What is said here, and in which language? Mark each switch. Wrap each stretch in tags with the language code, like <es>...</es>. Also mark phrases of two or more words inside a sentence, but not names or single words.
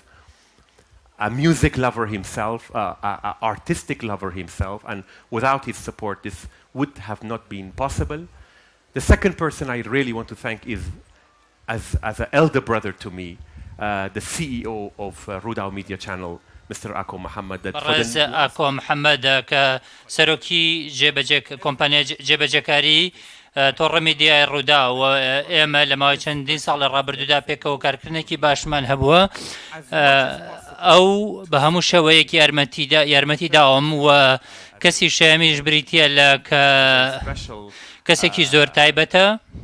<en>A music lover himself, an artistic lover himself, and without his support this would have not been possible. The second person I really want to thank is, as an elder brother to me, the CEO of Rudao Media Channel, Mr. Ako Mohammed.</en> <ckb>رز Ako Mohammed كسروكي كومبانيا جێبەجێکاری تۆڕە میدیای ڕوودا و ئێمە لە ماوەی چەندین ساڵ لە ڕابردوودا پێکەوە کارکردنێکی باشمان هەبووە ئەو بە هەموو شێوەیەکی یارمەتی داوم و کەسی شەمیش بریتیە لە کەسێکی زۆر تایبەتە</ckb>